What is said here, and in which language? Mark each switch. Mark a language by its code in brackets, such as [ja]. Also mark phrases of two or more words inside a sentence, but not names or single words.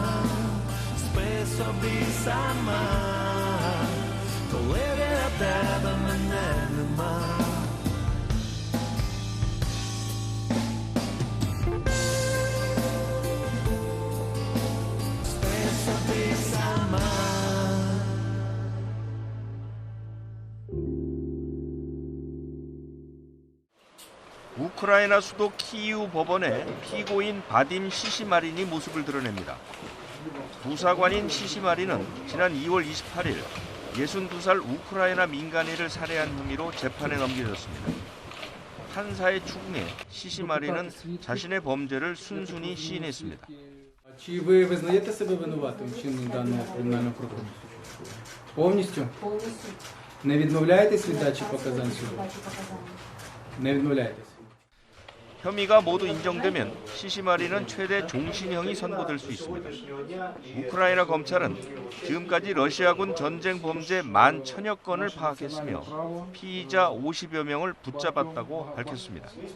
[uk] Спи собі сама, коли біля тебе мене нема. Спи собі сама. [ko] 우크라이나 수도 키이우 법원에 피고인 바딤 시시마린이 모습을 드러냅니다. 부사관인 시시마린은 지난 2월 28일 62살 우크라이나 민간인을 살해한 혐의로 재판에 넘겨졌습니다. 판사의 추궁에 시시마리는 자신의 범죄를 순순히 시인했습니다. [uk] Чи ви визнаєте себе винуватим в вчиненні даного кримінального правопорушення? Повністю? Повністю. Не відмовляєтесь від дачі показань суду? Не відмовляєтесь. [ko] 혐의가 모두 인정되면 시시마리는 최대 종신형이 선고될 수 있습니다. 우크라이나 검찰은 지금까지 러시아군 전쟁 범죄 11,000여 건을 파악했으며 피의자 50여 명을 붙잡았다고 밝혔습니다.